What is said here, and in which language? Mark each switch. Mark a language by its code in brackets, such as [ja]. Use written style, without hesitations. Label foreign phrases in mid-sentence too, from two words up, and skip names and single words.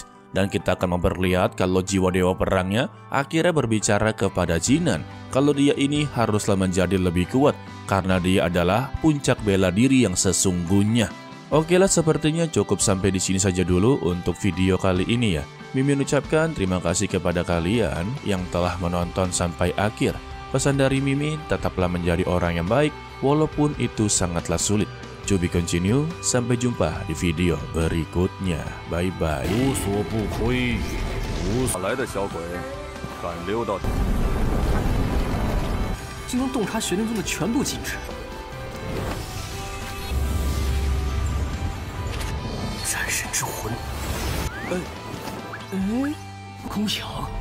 [id] Dan kita akan memperlihat kalau jiwa dewa perangnya akhirnya berbicara kepada Jinan kalau dia ini haruslah menjadi lebih kuat karena dia adalah puncak bela diri yang sesungguhnya. Oke lah, sepertinya cukup sampai di sini saja dulu untuk video kali ini ya. Mimin ucapkan terima kasih kepada kalian yang telah menonton sampai akhir. Pesan dari Mimin, tetaplah menjadi orang yang baik walaupun itu sangatlah sulit. [en] To be continue, [id] sampai jumpa di video berikutnya. [en] Bye bye. [zh] 无所不挥，无哪来的小鬼，敢溜到？竟能洞察玄灵宗的全部禁制。战神之魂。宫翔，你又是什么人物？